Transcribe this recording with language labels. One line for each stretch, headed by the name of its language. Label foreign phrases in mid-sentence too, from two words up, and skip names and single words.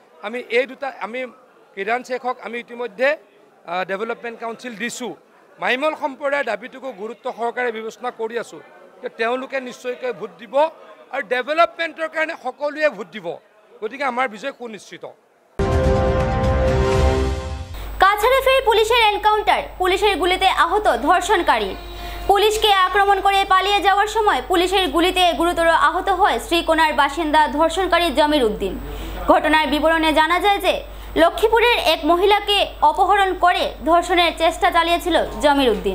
Assamese: আমি কিৰাণ শেখক আমি ইতিমধ্যে
English: development council
Assamese: দিছোঁ। মাইমল সম্প্ৰদায়ৰ দাবীটোকো গুৰুত্ব সহকাৰে বিবেচনা কৰি আছোঁ। তেওঁলোকে নিশ্চয়কৈ ভোট দিব আৰু ডেভেলপমেণ্টৰ কাৰণে সকলোৱে ভোট দিব। গতিকে আমাৰ বিজয় সুনিশ্চিত।
Bangla: কাছাড়ে ফের পুলিশের এনকাউন্টার, পুলিশের গুলিতে আহত ধর্ষণকারী। পুলিশকে আক্রমণ করে পালিয়ে যাওয়ার সময় পুলিশের গুলিতে গুরুতর আহত হয় শ্রীকোনার বাসিন্দা ধর্ষণকারী জমির উদ্দিন। ঘটনার বিবরণে জানা যায় যে লক্ষ্মীপুরের এক মহিলাকে অপহরণ করে ধর্ষণের চেষ্টা চালিয়েছিল জমির উদ্দিন।